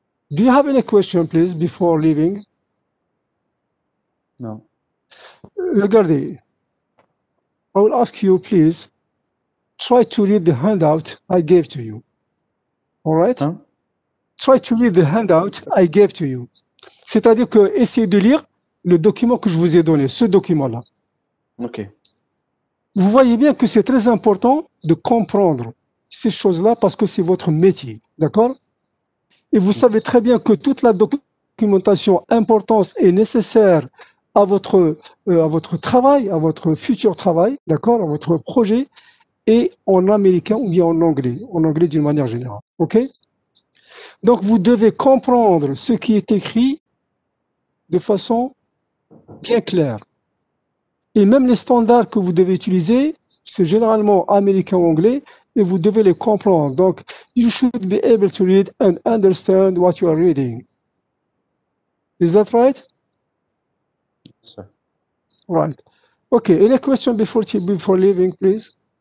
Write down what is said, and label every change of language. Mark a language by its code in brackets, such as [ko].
[en] Do you have any question, please, before leaving? No. [fr] Regardez. [en] I will ask you, please, try to read the handout I gave to you. All right? Huh? Try to read the handout I gave to you. [fr] C'est-à-dire que essayez de lire le document que je vous ai donné, ce document-là. OK. Vous voyez bien que c'est très important de comprendre ces choses-là parce que c'est votre métier. D'accord? Et vous savez très bien que toute la documentation importante et nécessaire à votre travail, à votre futur travail, d'accord, à votre projet, est en américain ou bien en anglais d'une manière générale. OK? Donc, vous devez comprendre ce qui est écrit de façon bien claire. Et même les standards que vous devez utiliser, c'est généralement américain ou anglais, et vous devez les comprendre. [en] Donc, you should be able to read and understand what you are reading. Is that right? Yes, sir. Right. Okay. Any question before leaving, please?